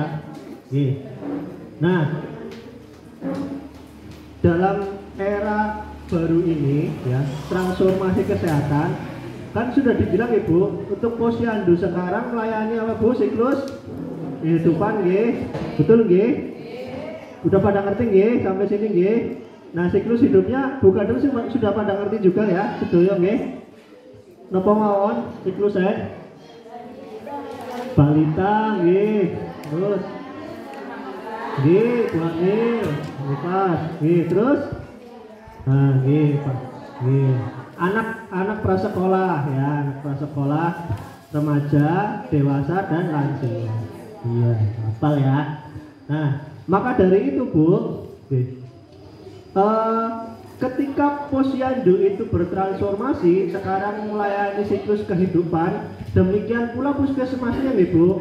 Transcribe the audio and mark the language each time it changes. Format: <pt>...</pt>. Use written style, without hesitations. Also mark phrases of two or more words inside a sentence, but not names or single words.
<id>Nah, dalam era baru ini ya, transformasi kesehatan kan sudah dibilang Ibu, untuk posyandu sekarang melayani apa Bu? Siklus kehidupan nggih. Betul nggih? Udah pada ngerti nggih sampai sini nggih? Nah, siklus hidupnya Bu Kadung sudah pada ngerti juga ya,</id> <jv>sedoyo nggih. Napa mawon siklus balita nggih. Terus nggih, buat nggih, pas nggih, terus nah nggih, Pak. Nggih.</jv> <id>Anak prasekolah ya, anak prasekolah, remaja, dewasa dan lansia. Iya, hafal ya. Nah, maka dari itu Bu, ketika posyandu itu bertransformasi, sekarang melayani siklus kehidupan, demikian pula puskesmasnya nih Bu.</id>